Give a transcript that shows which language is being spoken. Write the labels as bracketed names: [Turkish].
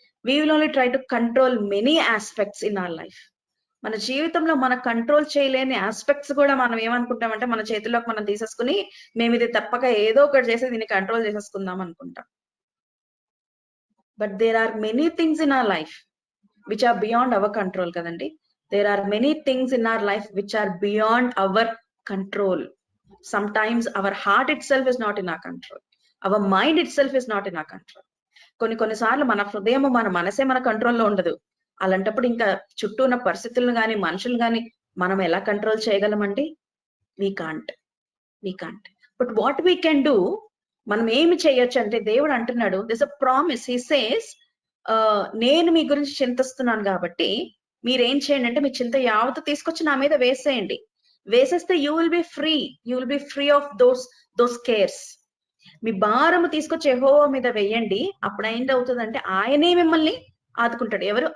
[English] We will only try to control many aspects in our life. [Telugu] మన జీవితంలో మన control చేయలేని ఆస్పెక్ట్స్ కూడా మనం ఏమనుకుంటామంటే మన చేతిలోకి మనం తీసేసుకుని మేము ఇది తప్పక ఏదో ఒకటి చేసి దీన్ని కంట్రోల్ చేసేసుకుందాం అనుకుంటాం. [English] But there are many things in our life which are beyond our control కదండి. There are many things in our life which are beyond our control. Sometimes our heart itself is not in our control. Our mind itself is not in our control. [Telugu] కొన్నిసార్లు మన హృదయం మన మనసే మన కంట్రోల్లో ఉండదు. అలాంటప్పుడు ఇంకా చుట్టూ ఉన్న పరిస్థితులను కానీ మనుషులు కానీ మనం ఎలా control చేయగలమండి? [English] we can't. But what we can do, [Telugu] మనం ఏమి చేయొచ్చు అంటే దేవుడు అంటున్నాడు, [English] there's a promise. He says, [Telugu] నేను మీ గురించి చింతిస్తున్నాను కాబట్టి మీరేం చేయండి అంటే మీ చింత యావత్తు తీసుకొచ్చి నా మీద వేసేయండి. వేసేస్తే [English] You will be free. You will be free of those cares. [Telugu] మీ భారము తీసుకొచ్చి యెహోవా మీద వేయండి. అప్పుడు ఏంటవుతుందంటే ఆయనే మిమ్మల్ని ఆదుకుంటాడు. ఎవరు?